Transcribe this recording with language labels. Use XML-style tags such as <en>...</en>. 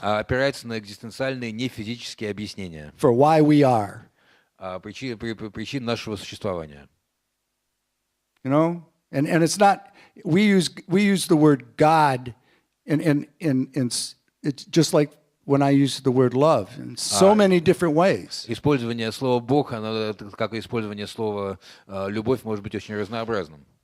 <ru>Опирается на экзистенциальные нефизические объяснения</ru> <en>for why we are.</en> <ru>причин нашего существования.</ru> <en>You know, and it's not. We use the word God, and it's just like when I use the word love in so many different ways.</en> <ru>Использование слова «Бог», оно, как и использование слова «любовь», может быть очень разнообразным.</ru>